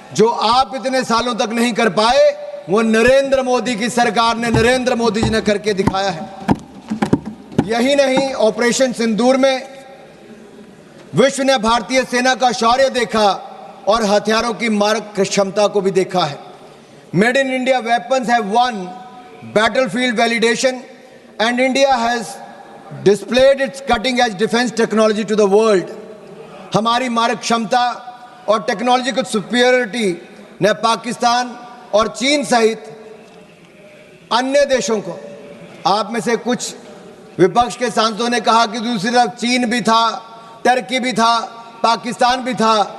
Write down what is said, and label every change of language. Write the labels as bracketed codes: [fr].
[hi] जो आप इतने सालों तक नहीं कर पाए, वो नरेंद्र मोदी की सरकार ने, नरेंद्र मोदी जी ने करके दिखाया है। यही नहीं, ऑपरेशन सिंदूर में विश्व ने भारतीय सेना का शौर्य देखा और हथियारों की मारक क्षमता को भी देखा है। [en] Made in India weapons have won battlefield validation and India has displayed its cutting edge defense technology to the world. [hi] हमारी मारक क्षमता और टेक्नोलॉजिकल सुपीरियरिटी ने पाकिस्तान और चीन सहित अन्य देशों को, आप में से कुछ विपक्ष के सांसदों ने कहा कि दूसरी तरफ चीन भी था, टर्की भी था, पाकिस्तान भी था।